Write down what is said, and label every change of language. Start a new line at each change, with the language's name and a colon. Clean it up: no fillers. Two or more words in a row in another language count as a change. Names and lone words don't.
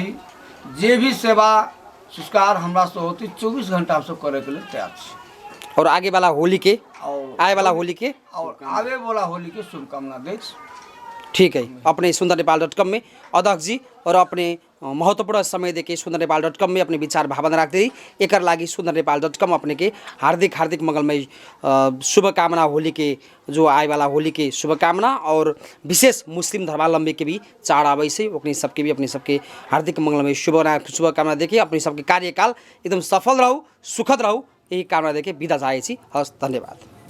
Maithili: जे भी सेवा संस्कार हमरा से होती 24 घंटा हमसब करे के लिए तैयार छी। और आगे वाला होली के, और आए वाला होली के, और आगे वाला होली के शुभकामना दै छी। ठीक है। अपने sundarnepal.com में अध्यक्ष जी और अपने महत्वपूर्ण समय देके sundarnepal.com में अपने विचार भावना राख्दै एकर लागि sundarnepal.com अपने के हार्दिक हार्दिक मंगलमय शुभकामना होली के, जो आए वाला होली के शुभकामना। और विशेष मुस्लिम धर्मावलंबी के भी चाड़ आवे से ओकनी सबके भी अपने सबके हार्दिक मंगलमय शुभकामना देके अपने सबके कार्यकाल एकदम सफल रहू, सुखद रहू, यही कामना देके विदा चाहे छी। हस्, धन्यवाद।